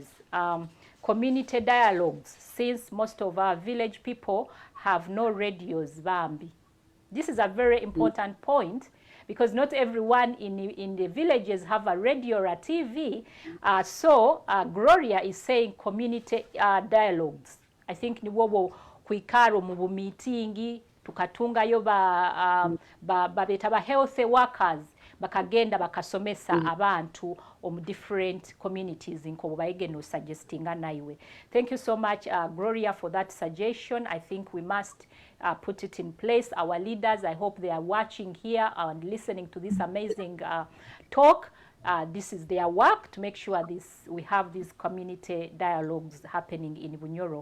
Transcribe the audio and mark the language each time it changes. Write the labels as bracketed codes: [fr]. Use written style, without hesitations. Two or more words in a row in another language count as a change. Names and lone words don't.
[en] Community dialogues, since most of our village people have no radios, Bambi. This is a very important point, because not everyone in the villages have a radio or a TV. So Gloria is saying community dialogues. I think [nyo] ni wobo kuikaro mu meeting tukatungayo babeta ba [en] health workers [nyo] bakagenda bakasomesa abantu om [en] different communities [nyo] inko bayige no suggestinga naiwe. [en] Thank you so much Gloria for that suggestion. I think we must put it in place. Our leaders, I hope they are watching here and listening to this amazing talk. This is their work to make sure we have these community dialogues happening in Bunyoro.